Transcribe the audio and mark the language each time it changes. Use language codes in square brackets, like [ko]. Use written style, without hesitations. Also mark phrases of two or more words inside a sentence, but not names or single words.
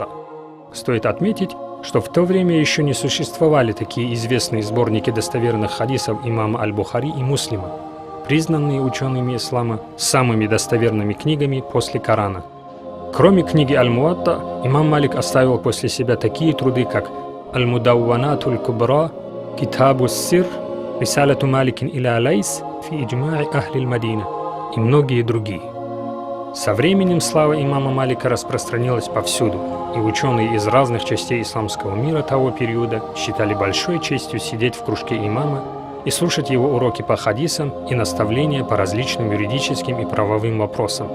[ru] Стоит отметить, что в то время еще не существовали такие известные сборники достоверных хадисов имама Аль-Бухари и Муслима, признанные учеными ислама самыми достоверными книгами после Корана. Кроме книги Аль-Муатта, имам Малик оставил после себя такие труды, как Аль-Мудауанатуль Кубра, Китабу Сир, Рисалату Маликин иля Лайс, Фи Иджмаи Ахлиль Мадина и многие другие. Со временем слава имама Малика распространилась повсюду, и ученые из разных частей исламского мира того периода считали большой честью сидеть в кружке имама и слушать его уроки по хадисам и наставления по различным юридическим и правовым вопросам.